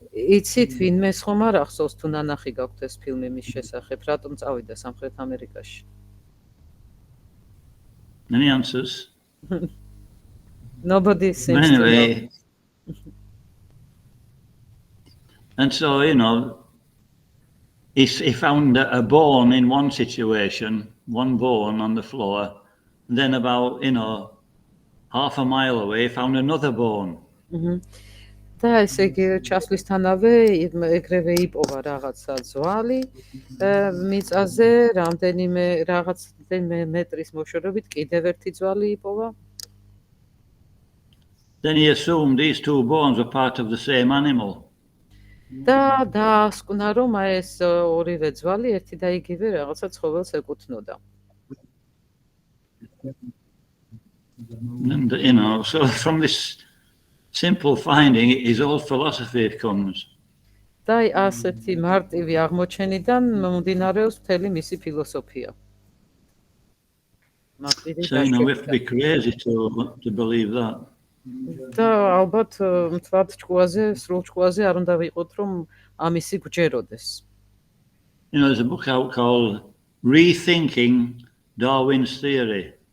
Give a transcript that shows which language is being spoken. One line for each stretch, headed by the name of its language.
Georgian: იცით ვინმეს ხომ არ ახსოვს თუ ნანახი გაქვთ ეს ფილმი მის შესახებ, რატომ წავიდა სამხრეთ ამერიკაში?
English: Any answers? Nobody seems Anyway, and so, you know, he found a bone in one situation, one bone on the floor, and then about, you know, half a mile away, he found another bone.
Georgian: და ესე იგი ჩასვლისთანავე ეგრევე იპოვა რაღაცა ძვალი მიწაზე რამდენიმე რაღაც მეტრის მოშორებით კიდევ ერთი ძვალი იპოვა.
English: Then he assumed these two bones were part of the same animal.
Georgian: და დაასკვნა რომ ეს ორივე ძვალი ერთი და იგივე რაღაცა ცხოველს ეკუთვნოდა.
English: And, you know, so from this simple finding, his whole philosophy comes.
Georgian: და ასეთი მარტივი აღმოჩენიდან მომდინარეობს მთელი მისი ფილოსოფია.
English: So, you know, we have to be crazy to believe that.
Georgian: და ალბათ მთლად ჭკუაზე, სრულ ჭკუაზე არ უნდა ვიყოთ, რომ ამისი გვჯეროდეს.
English: You know, there's a book out called Rethinking Darwin's Theory.